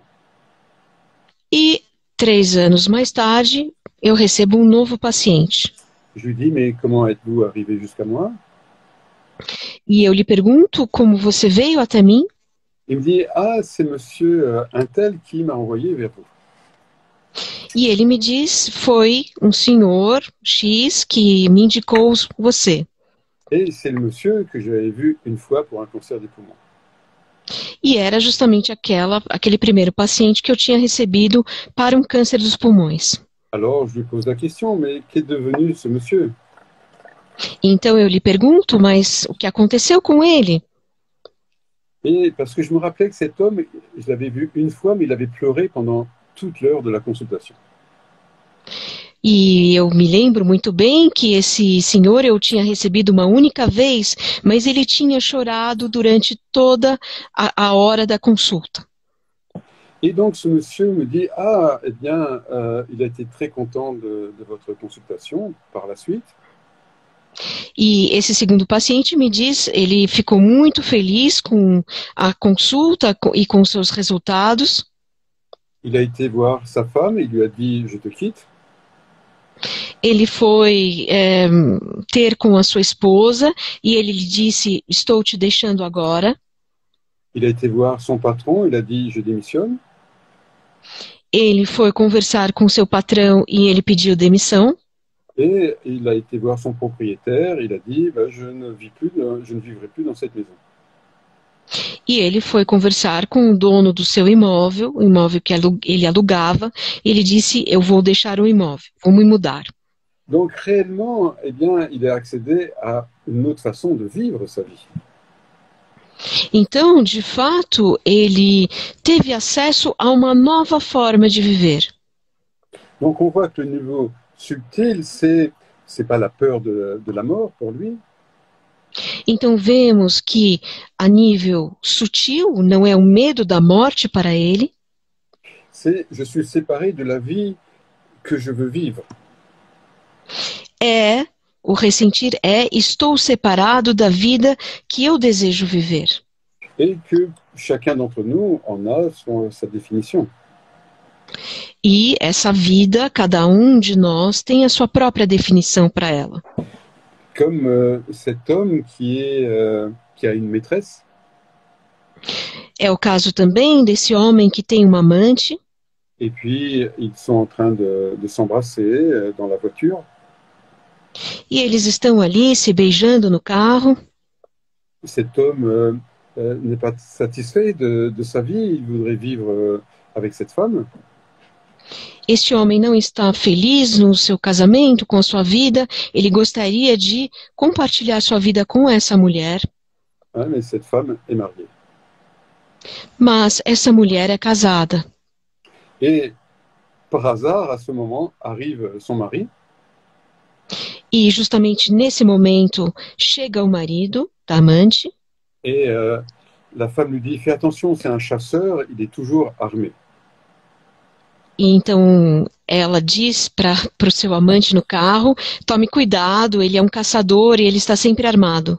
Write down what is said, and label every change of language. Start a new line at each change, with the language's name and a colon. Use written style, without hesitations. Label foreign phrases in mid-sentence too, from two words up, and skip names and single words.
Portuguese: E 3 anos mais tarde, eu recebo um novo paciente.
French: Je lui dis, mais comment êtes-vous arrivé jusqu'à moi?
Portuguese: E eu lhe pergunto, como você veio até mim?
French: Il me dit, ah, c'est monsieur un tel qui m'a envoyé vers vous.
Portuguese: E ele me diz, foi um senhor X que me indicou você.
French: Et c'est le monsieur que j'avais vu une fois pour un cancer du poumon.
Portuguese: E era justamente aquele primeiro paciente que eu tinha recebido para um câncer dos pulmões.
French: Alors je lui pose la question, mais qu'est devenu ce monsieur?
Portuguese: Então eu lhe pergunto, mas o que aconteceu com ele?
French: Et parce que je me rappelais que cet homme, je l'avais vu une fois, mais il avait pleuré pendant toute l'heure de la consultation.
Portuguese: E eu me lembro muito bem que esse senhor eu tinha recebido uma única vez, mas ele tinha chorado durante toda a hora da consulta.
French: Et donc ce monsieur me dit, ah, eh bien, il a été très content de votre consultation par la suite.
Portuguese: E esse segundo paciente me diz, ele ficou muito feliz com a consulta e com seus resultados.
French: Il a été voir sa femme, il lui a dit, je te quitte.
Portuguese: Ele foi ter com a sua esposa e ele lhe disse, estou te deixando agora.
French: Il a été voir son patron, il a dit, je démissionne.
Portuguese: Ele foi conversar com seu patrão e ele pediu demissão.
French: Et il a été voir son propriétaire, il a dit, bah, je ne vivrai plus dans cette maison.
Portuguese: E ele foi conversar com o dono do seu imóvel, o imóvel que ele alugava, e ele disse, eu vou deixar o imóvel, vou me mudar.
French: Donc réellement, eh bien, il a accédé à une autre façon de vivre sa vie.
Portuguese: Então, de fato, ele teve acesso a uma nova forma de viver.
French: Donc on voit que le niveau subtil, c'est pas la peur de la mort pour lui.
Portuguese: Então vemos que a nível sutil não é o medo da morte para ele,
French: c'est je suis séparé de la vie que je veux vivre.
Portuguese: O ressentir estou separado da vida que eu desejo viver.
French: Et que chacun d'entre nous en a sa définition.
Portuguese: E essa vida, cada um de nós tem a sua própria definição para ela.
French: Comme cet homme qui a une maîtresse.
Portuguese: É o caso também desse homem que tem uma amante.
French: Et puis, ils sont en train de s'embrasser dans la voiture.
Portuguese: E eles estão ali se beijando no carro.
French: Cet homme n'est pas satisfait de sa vie, il voudrait vivre avec cette femme.
Portuguese: Este homem não está feliz no seu casamento, com a sua vida. Ele gostaria de compartilhar sua vida com essa mulher.
French: Mais cette femme est mariée.
Portuguese: Mas essa mulher é casada.
French: Et par hasard, à ce moment, arrive son mari.
Portuguese: E justamente nesse momento chega o marido da amante.
French: Et la femme lui dit, fais attention, c'est un chasseur, il est toujours armé.
Portuguese: E então ela diz para o seu amante no carro, tome cuidado, ele é um caçador e ele está sempre armado.